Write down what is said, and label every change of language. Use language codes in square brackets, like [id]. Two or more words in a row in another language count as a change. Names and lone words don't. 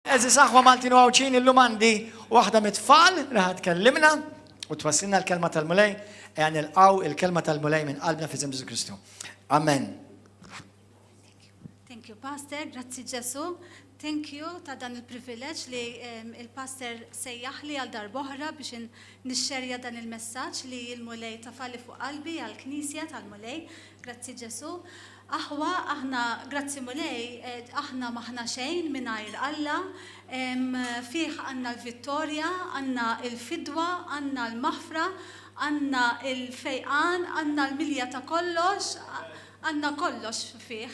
[mt] Eżis aħwa Maltin u għawċin illum għandi waħda mit-tfal li ħatkellimna u twassilna l-kelma tal-mulej għan il-qaw il-kelma tal-mulej minn qalbna fi Ġesu Kristu. Amen. [en] Thank you, Pastor. [mt] Grazzi Ġesu. [en] Thank you [mt] ta' dan il-privileġġ li il-Pastor sejjaħ li għal darboħra biex nixxerja dan il-messaġġ li il-mulej tafali fuq qalbi għal-Knisja tal-mulej. Grazzi Ġesu. Aħwa, aħna, grazzi mulej, aħna maħna xejn mingħajr Alla, fih għandna l-vittorja, għandna l-fidwa, għandna l-maħfra, għandna l-fejqan, għandna l-milja ta' kollox, għandna kollox fih.